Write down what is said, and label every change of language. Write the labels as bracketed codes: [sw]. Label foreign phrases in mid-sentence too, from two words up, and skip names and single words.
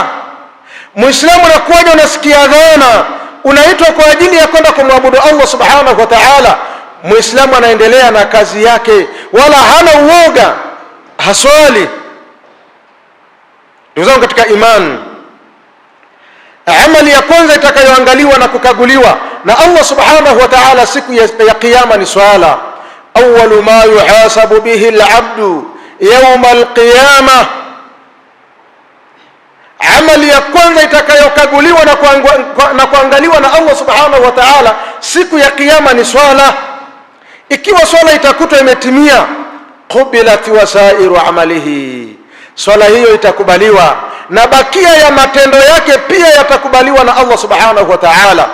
[sw] Muislamu unakuwaje unasikia adhana unaitwa kwa ajili ya kwenda kumwabudu Allah [ar] سبحانه وتعالى, [sw] Muislamu anaendelea na kazi yake wala hana uoga, haswali? Ndugu zangu katika imani, amali ya kwanza itakayoangaliwa na kukaguliwa na Allah [ar] سبحانه وتعالى [sw] siku ya kiyama ni swala. [ar] أول ما يحاسب به العبد يوم القيامة, [sw] amali ya kwanza itakayokaguliwa na kuangaliwa na Allah [ar] سبحانه وتعالى [sw] siku ya kiyama ni swala. Ikiwa swala itakutwa imetimia, [ar] قبلت وسائر عمله, [sw] swala hiyo itakubaliwa na bakia ya matendo yake pia yatakubaliwa na Allah [ar] سبحانه وتعالى.